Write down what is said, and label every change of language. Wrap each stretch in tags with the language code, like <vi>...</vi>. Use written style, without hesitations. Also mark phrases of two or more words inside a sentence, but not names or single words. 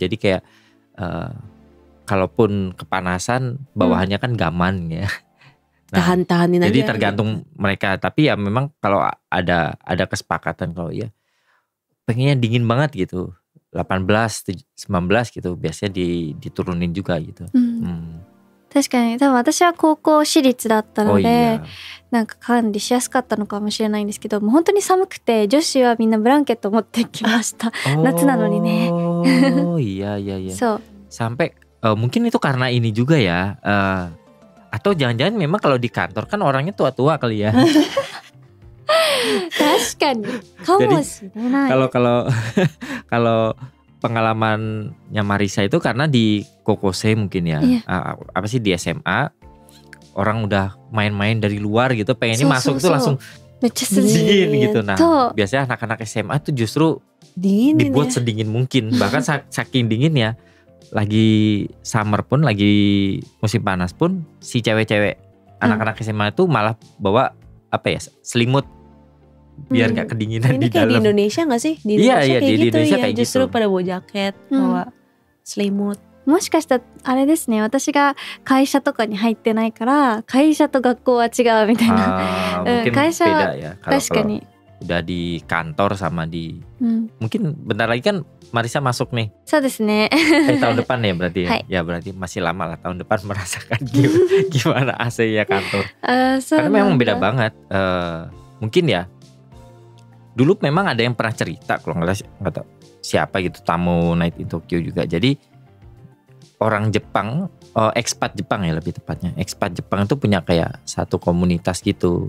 <id>Jadi kayak kalaupun kepanasan bawahannya kan gaman ya. Tahan-tahanin aja. Jadi tergantung mereka. Tapi ya memang kalau ada kesepakatan kalau ya pengennya dingin banget gitu. 18, 19 gitu biasanya diturunin juga gitu.</id> <ja>確かに多分私は高校私立だったのでなんか管理しやすかったのかもしれないんですけど、もう本当に寒くて女子はみんなブランケット持ってきました。夏なのにね。</ja> <id>Iya.</id> <ja>そう。</ja> <id>Sampai mungkin itu karena ini juga ya, atau jangan-jangan memang kalau di kantor kan orangnya tua-tua kali ya.</id> <ja>確かにかもしれない。</ja> <id>kalau pengalamannya Marisa itu karena di Kokose mungkin ya, apa sih di SMA orang udah main-main dari luar gitu, pengennya masuk tuh langsung dingin gitu. Nah biasanya anak-anak SMA tuh justru dibuat sedingin mungkin, bahkan saking dingin ya. lagi summer pun, lagi musim panas pun, si cewek-cewek anak-anak SMA itu malah bawa selimut biar nggak kedinginan Ini di kayak di dalam. Indonesia gak sih? Di Iya, Indonesia iya, kayak di gitu Indonesia ya. kayak Justru gitu. pada bawa jaket, bawa selimut.</id> <ja>もしかしたらあれですね、私が会社とかに入ってないから会社と学校は違うみたいな、</ja> <id>Mungkin Kaisha beda ya. Kalau</id> <ja>確かに、</ja> <id>udah di kantor sama di</id> <ja>うん、</ja> <id>mungkin bentar lagi kan Marisa masuk nih.</id> <ja>そうですね</ja> <id>Tahun depan ya berarti ya. Hai. Ya berarti masih lama lah, tahun depan merasakan gimana AC ya kantor.</id> <ja>そう</ja> <id>Karena</id> <ja>な</ja> <id>memang</id> <ja>ん</ja> <id>beda</id> <ja>だ</ja> <id>banget. Mungkin ya. Dulu memang ada yang pernah cerita kalau nggak tahu siapa gitu, tamu Night in Tokyo juga. Jadi orang Jepang, expat Jepang ya lebih tepatnya. Expat Jepang itu punya kayak satu komunitas gitu.</id>